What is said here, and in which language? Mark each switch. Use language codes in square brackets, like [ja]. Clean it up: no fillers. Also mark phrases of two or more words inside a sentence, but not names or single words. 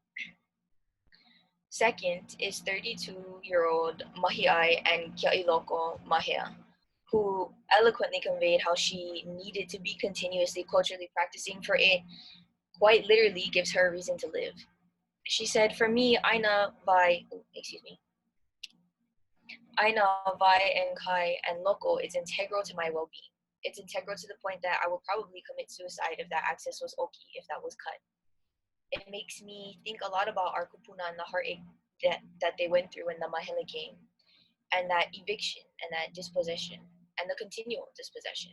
[en] Second is 32-year-old Mahi'ai and Kia'iloko Mahea, who eloquently conveyed how she needed to be continuously culturally practicing, for it quite literally gives her a reason to live. She said, "For me, ʻāina, vai, and kai, and loko is integral to my well-being. It's integral to the point that I will probably commit suicide if that access was oki, if that was cut. It makes me think a lot about our kupuna and the heartache that they went through when the mahele came, and that eviction and that dispossession and the continual dispossession."